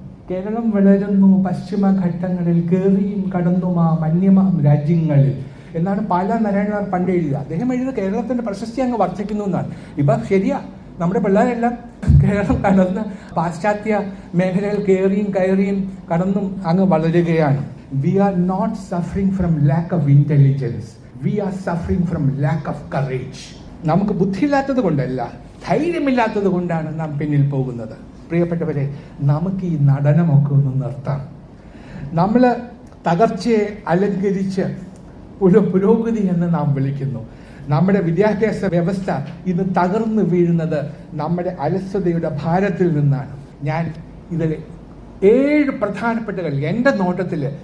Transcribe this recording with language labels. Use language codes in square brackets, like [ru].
[ml] കേരളം വളരുന്നു പശ്ചിമഘട്ടങ്ങളിൽ, കേറിയും കടന്നുമാ മന്യമാം രാജ്യങ്ങളിൽ എന്നാണ് പാല നാരായണൻ പണ്ട് എഴുതിയത്. അദ്ദേഹം എഴുതിയ കേരളത്തിന്റെ പ്രശസ്തി അങ്ങ് വർദ്ധിക്കുന്നു എന്നാണ്. ഇപ്പം ശരിയാ, നമ്മുടെ പിള്ളേരെല്ലാം കേരളം കടന്ന് പാശ്ചാത്യ മേഖലകൾ കയറിയും കടന്നും അങ്ങ് വളരുകയാണ്. [en] We are not suffering from lack of intelligence. We are suffering from lack of courage. [ml] നമുക്ക് ബുദ്ധിയില്ലാത്തത് കൊണ്ടല്ല, ധൈര്യമില്ലാത്തത് കൊണ്ടാണ് നാം പിന്നിൽ പോകുന്നത്. പ്രിയപ്പെട്ടവരെ, നമുക്ക് ഈ നടനമൊക്കെ ഒന്ന് നിർത്താം. നമ്മൾ തകർച്ചയെ അലങ്കരിച്ച് ഒരു പുരോഗതി എന്ന് നാം വിളിക്കുന്നു. നമ്മുടെ വിദ്യാഭ്യാസ വ്യവസ്ഥ ഇന്ന് തകർന്നു വീഴുന്നത് നമ്മുടെ അലസതയുടെ ഭാരത്തിൽ നിന്നാണ്. ഞാൻ ഇതിൽ 7 പ്രധാനപ്പെട്ട കൾ എൻ്റെ നോട്ടത്തിൽ